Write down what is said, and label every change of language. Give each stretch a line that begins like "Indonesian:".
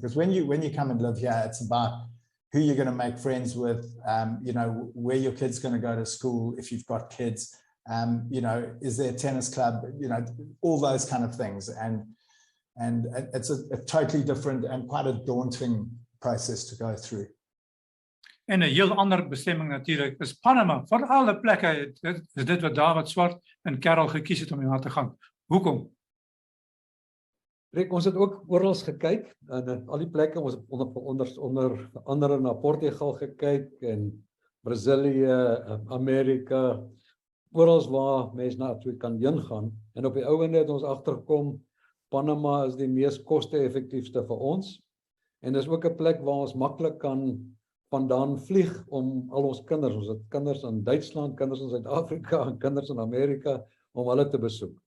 English: Because when you come and live here, it's about who you're going to make friends with, where your kid's going to go to school if you've got kids, is there a tennis club, all those kind of things. And it's a totally different and quite a daunting process to go through.
Afrikaans: En 'n heel ander bestemming natuurlik is Panama. Van alle plekke is dit wat Dawid Swart en Karel gekies het om hier na te gaan. Hoekom? Freek, ons het ook oral gekyk en al die plekke, ons het onder andere na Portugal gekyk en Brazilië, Amerika, oral waar mense na toe kan heen gaan. En op die ou ende het ons agtergekom Panama is die mees koste-effektiefste vir ons. En dis ook 'n plek waar ons maklik kan vandaan vlieg om al ons kinders, ons het kinders in Duitsland, kinders in Suid-Afrika en kinders in Amerika, om hulle te besoek.